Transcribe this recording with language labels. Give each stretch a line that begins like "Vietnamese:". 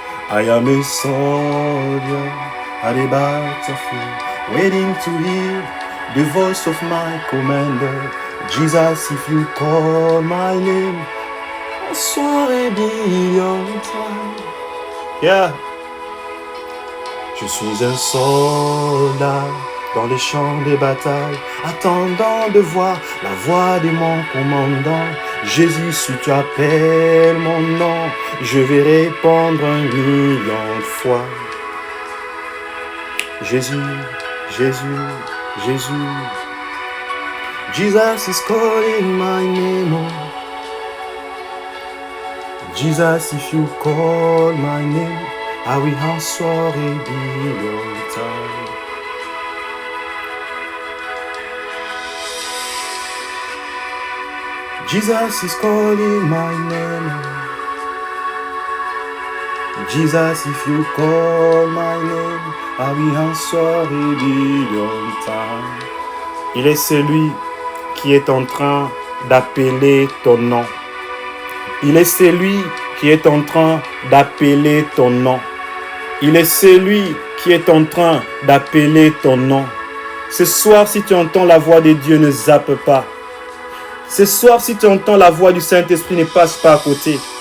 English: I am a soldier at the battlefield, waiting to hear the voice of my commander. Jesus, if you call my name, I answer and be on time. Yeah.
French: Je suis un soldat dans les champs de bataille, attendant de voir la voix de mon commandant. Jésus, si tu appelles mon nom, je vais répondre 1 million de fois. Jésus, Jésus, Jésus.
English: Jesus is calling my name. Oh. Jesus, if you call my name, I will answer a billion times. Jesus is calling my name. Jesus, if you call my name, I will answer a billion times.
French: Il est celui qui est en train d'appeler ton nom. Il est celui qui est en train d'appeler ton nom. Il est celui qui est en train d'appeler ton nom. Ce soir, si tu entends la voix de Dieu, ne zappe pas. Ce soir, si tu entends la voix du Saint-Esprit, ne passe pas à côté.